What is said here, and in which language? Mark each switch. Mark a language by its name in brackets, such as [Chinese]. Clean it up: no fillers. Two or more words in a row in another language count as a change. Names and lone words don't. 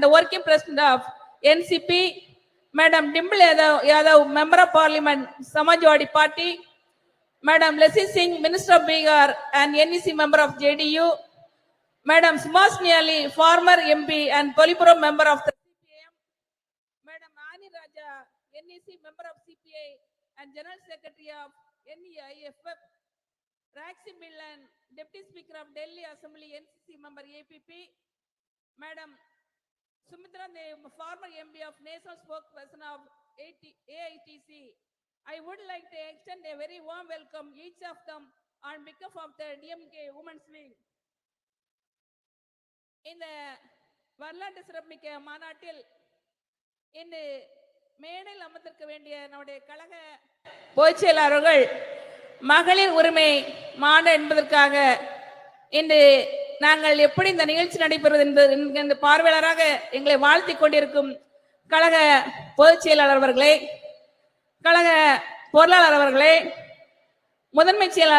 [English] the Working President of NCP, Madam Dimple Yadav, Member of Parliament, Samajwadi Party, Madam Lesi Singh, Minister of Bihar and NEC Member of JDU, Madam Suhasini Ali, former MP and Politburo Member of the CPM, Madam Ani Raja, NEC Member of CPI and General Secretary of NEIFF, Raxi Millan, Deputy Speaker of Delhi Assembly NCC Member APP, Madam Sumitra Dev, former MP of National Spokesperson of AITC. I would like to extend a very warm welcome each of them on behalf of the DMK Women's Wing. [Tamil] இந்த வரலாற்று சிறப்புமிக்க மாநாட்டில் இன்று மேடையில் அமர்ந்திருக்க வேண்டிய நம்முடைய கழக பொதுச் செயலாளர்கள் மகளிர் உரிமை மாநாடு என்பதற்காக இன்று நாங்கள் எப்படி இந்த நிகழ்ச்சி நடைபெறுவது என்பது பார்வையாளராக எங்களை வாழ்த்தி கொண்டிருக்கும் கழக பொதுச் செயலாளர் அவர்களே, கழக பொருளாளர் அவர்களே, முதன்மை செயலாளர்